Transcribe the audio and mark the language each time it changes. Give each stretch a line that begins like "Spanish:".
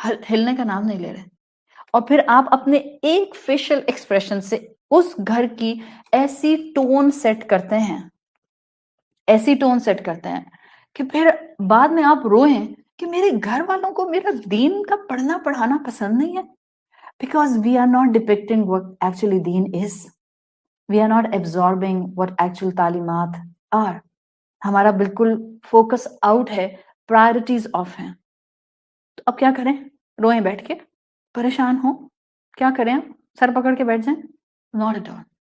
Urdu: ہلنے کا نام نہیں لے رہے۔ اور پھر آپ اپنے ایک فیشل ایکسپریشن سے اس گھر کی ایسی ٹون سیٹ کرتے ہیں، ایسی ٹون سیٹ کرتے ہیں کہ پھر بعد میں آپ روئیں کہ میرے گھر والوں کو میرا دین کا پڑھنا پڑھانا پسند نہیں ہے۔
English: Because we are not depicting what actually deen is. We are not absorbing what actual تعلیمات are.
Urdu: ہمارا بالکل فوکس آؤٹ ہے، پرائرٹیز آف ہیں۔ تو اب کیا کریں؟ روئیں بیٹھ کے، پریشان ہوں، کیا کریں؟ سر پکڑ کے بیٹھ جائیں؟
English: Not at all.